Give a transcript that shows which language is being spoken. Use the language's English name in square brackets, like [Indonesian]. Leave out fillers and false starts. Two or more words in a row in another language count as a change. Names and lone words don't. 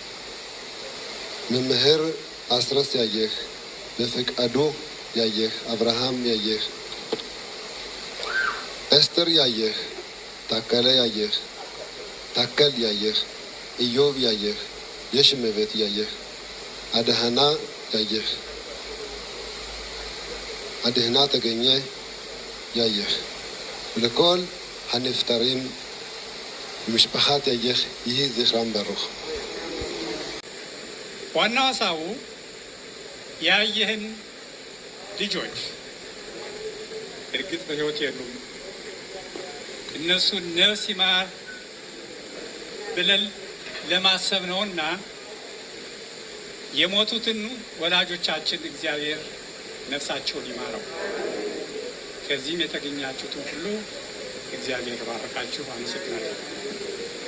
[Hebrew] ממהר אסרס יאייך, בפקעדו יאייך, אברהם יאייך, אסתר יאייך, תקלה יאייך, תקל יאייך, איוב יאייך, ישמבת יאייך, אדהנה יאייך, אדהנה תגניה יאייך, ולכל הנפטרים במשפחת יאייך יהי זכרם ברוך. [Amharic] ዋናው ሀሳቡ ያየህን ልጆች እርግጥ በሕይወት የሉም፣ እነሱ ነፍስ ይማር ብለን ለማሰብ ነውና የሞቱትን ወላጆቻችን እግዚአብሔር ነፍሳቸውን ይማረው። ከዚህም የተገኛችሁትን ሁሉ እግዚአብሔር ባረካችሁ። አመሰግናለሁ።